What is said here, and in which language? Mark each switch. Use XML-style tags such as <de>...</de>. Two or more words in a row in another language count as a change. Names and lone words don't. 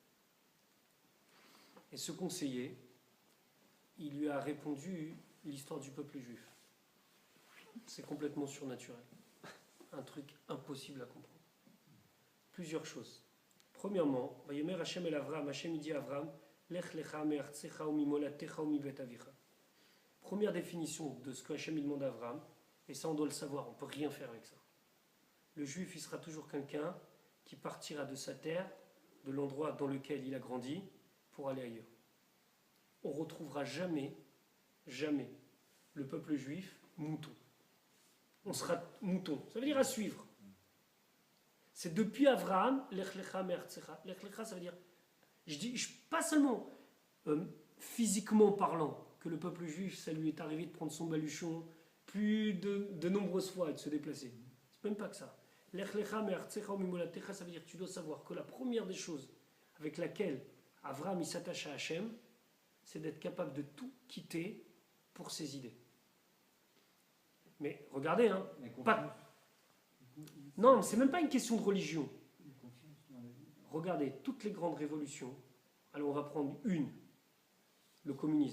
<fr>Et ce conseiller, il lui a répondu l'histoire du peuple juif. C'est complètement surnaturel. Un truc impossible à comprendre. Plusieurs choses. Premièrement,</fr> <he>ויאמר השם אל אברם,</he> <fr>Hashem dit à Avram,</fr> <he>לך לך מארצך וממולדתך ומבית אביך.</he> <fr>Première définition de ce que Hashem demande à Avram, et ça on doit le savoir, on ne peut rien faire avec ça. Le juif, il sera toujours quelqu'un qui partira de sa terre, de l'endroit dans lequel il a grandi, pour aller ailleurs. On ne retrouvera jamais le peuple juif mouton. On sera mouton, ça veut dire à suivre. C'est depuis Avraham,</fr> <he>לך לך מארצך. לך לך,</he> <fr>ça veut dire, pas seulement physiquement parlant, que le peuple juif, ça lui est arrivé de prendre son baluchon plus de nombreuses fois et de se déplacer. C'est même pas que ça.</fr> <he>לך לך מארצך וממולדתך,</he> <fr>ça veut dire que tu dois savoir que la première des choses avec laquelle Avraham il s'attache à Hachem, c'est d'être capable de tout quitter pour ses idées. Mais regardez, hein, non, c'est même pas une question de religion. Regardez, toutes les grandes révolutions, alors on va prendre une, le communisme.</fr>